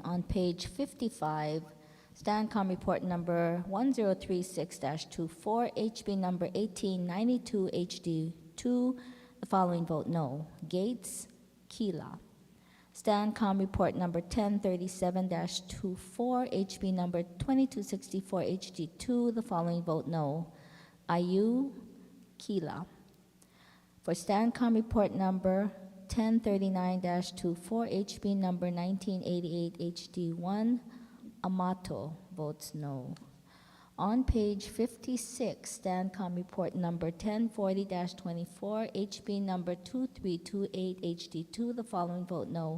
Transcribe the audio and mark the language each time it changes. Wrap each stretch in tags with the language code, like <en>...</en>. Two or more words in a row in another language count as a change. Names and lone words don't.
<en>On page 55, STANCOM report number 1036-24, HB number 1892 HD2, the following vote no. Gates, Kila. STANCOM report number 1037-24, HB number 2264 HD2, the following vote no. Ayu, Kila. For STANCOM report number 1039-24, HB number 1988 HD1, Amato, votes no. On page 56, STANCOM report number 1040-24, HB number 2328 HD2, the following vote no.</en>